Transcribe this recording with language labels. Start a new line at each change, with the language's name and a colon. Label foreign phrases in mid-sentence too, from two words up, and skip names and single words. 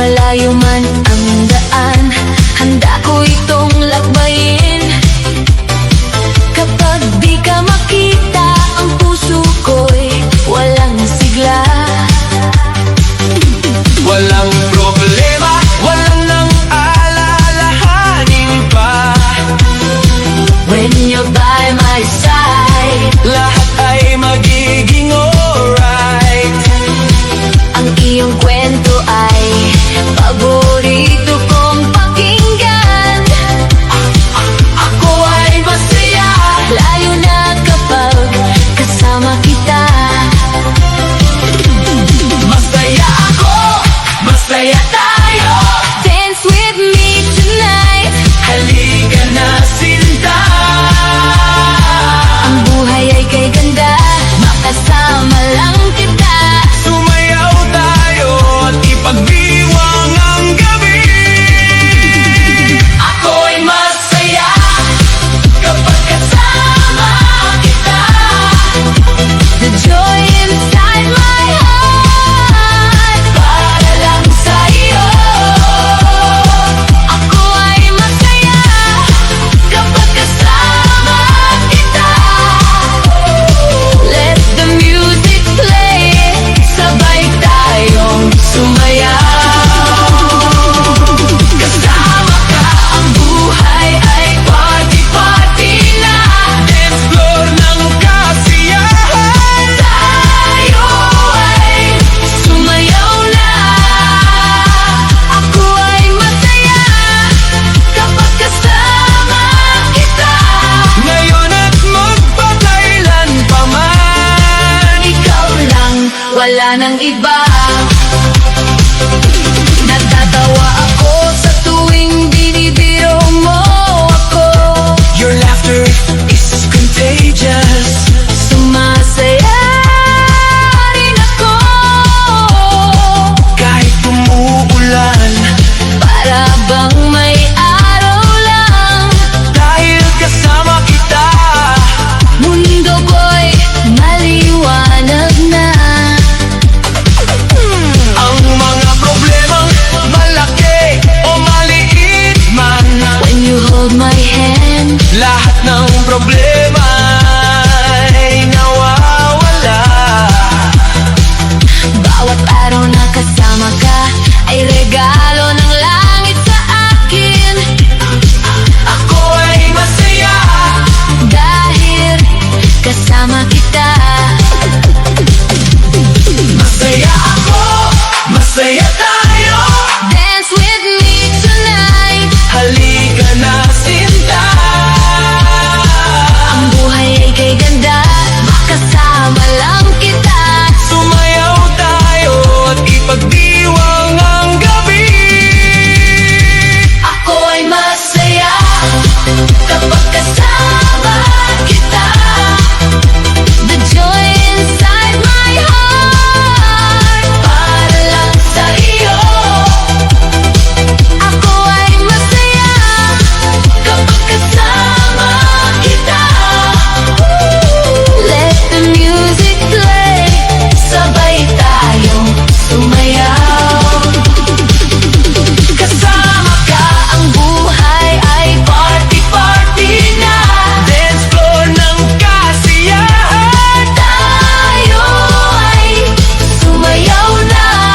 Filipino: malayo man ang daan, handa ko itong lakbayin. Kapag di ka makita, ang puso ko'y walang sigla. Walang problema, walang nang alalahanin pa.
English: When you're by my side,
Filipino: Lahat ay magiging alright. ang iyong kwento ay paborito kong pakinggan. Ako ay masaya. Layo na kapag kasama kita. Masaya ako, masaya tayo.
English: Dance with me tonight.
Filipino: Halika na sinta. Ang buhay ay kay ganda, makasama lang kita. Sumayaw tayo at ipagdiwang ang gabi. Ako'y masaya kapag kasama kita.
English: The joy inside my heart,
Filipino: para lang sa iyo. Ako ay masaya kapag kasama kita.
English: Let the music play,
Filipino: sabay tayong sumayaw. Kasama ka, ang buhay ay party-party na.
English: Dance floor
Filipino: ng kasiyahan. Tayo ay sumayaw na. Ako ay masaya kapag kasama kita. Ngayon at magpakailan pa man. Ikaw lang, wala nang iba. Natatawa ako sa tuwing binibiro mo ako.
English: Your laughter is contagious.
Filipino: Sumasaya rin ako. Kahit umuulan, Para bang may araw lang, dahil kasama kita. mundo ko'y maliwanag na. Ang mga problemang malaki o maliit man,
English: When you hold my hand,
Filipino: lahat ng problema ay nawawala. bawat araw na kasama ka ay regalo ng langit sa akin. Ako ay masaya. Dahil kasama kita. Masaya ako, masaya tayo.
English: Dance with me tonight.
Filipino: Halika na sinta. Ang buhay ay kay ganda, makasama lang kita. Sumayaw tayo at ipagdiwang ang gabi. Ako ay masaya kapag kasama kita.
English: The joy inside my heart,
Filipino: para lang sa iyo. Ako ay masaya kapag kasama kita.
English: Let the music play,
Filipino: sabay tayong sumayaw. Kasama ka, ang buhay ay party-party na.
English: Dance floor
Filipino: ng kasiyahan. Tayo ay sumayaw na.